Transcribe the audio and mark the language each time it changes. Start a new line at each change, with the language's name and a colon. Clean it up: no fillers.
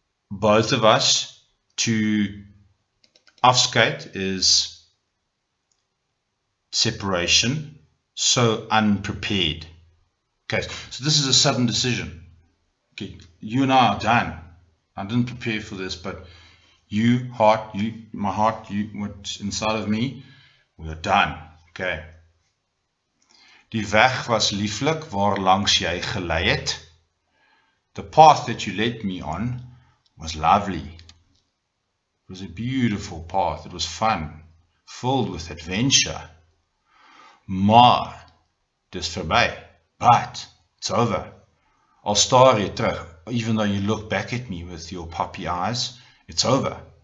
English: Both of us, to afskeid is separation, so unprepared. Okay, so this is a sudden decision. Okay, you and I are done. I didn't prepare for this, but you, heart, you, my heart, you, what's inside of me, we are done. Okay.
Afrikaans: Die weg was lieflik waar langs jy gelei het.
English: The path that you led me on was lovely. It was a beautiful path. It was fun, filled with adventure.
Afrikaans: Maar, dis verby.
English: But, it's over.
Afrikaans: Al staar jy terug,
English: even though you look back at me with your puppy eyes, it's over.